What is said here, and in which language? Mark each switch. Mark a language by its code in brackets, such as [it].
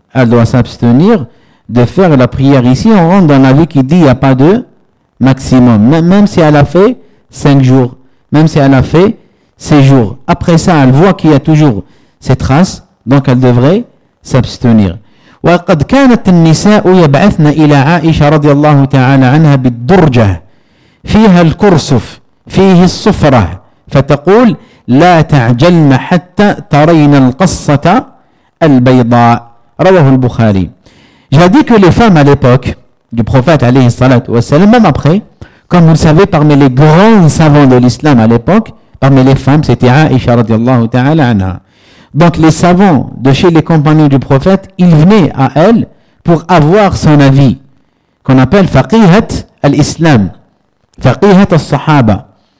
[fr] Elle doit s'abstenir de faire la prière. Ici, on rentre dans la vie qui dit il n'y a pas de maximum. Même si elle a fait 5 jours, même si elle a fait 6 jours. Après ça, elle voit qu'il y a toujours ces traces, donc elle devrait s'abstenir. [ar] وَقَدْ كَانَتِ النِّسَاءُ يَبْعَثْنَ إِلَىٰ عَائِشَ رَضِيَ اللَّهُ تَعَالَىٰ عَنْهَا بِالدُّرْجَةِ فِيهَا الْكُرْسُفْ فِيهِ الصُّفْرَةِ فتقول لا تعجلن حتى ترين القصة البيضاء رواه البخاري. [fr] J'ai dit que les femmes à l'époque du prophète [ar] عليه الصلاة والسلام, [fr] même après, comme vous le savez, parmi les grands savants de l'islam à l'époque, parmi les femmes, c'était Aïcha [ar] radiallahu ta'ala anha. [fr] Donc les savants de chez les compagnons du prophète, ils venaient à elle pour avoir son avis, qu'on appelle [ar] faqihat al-islam, faqihat al-sahaba.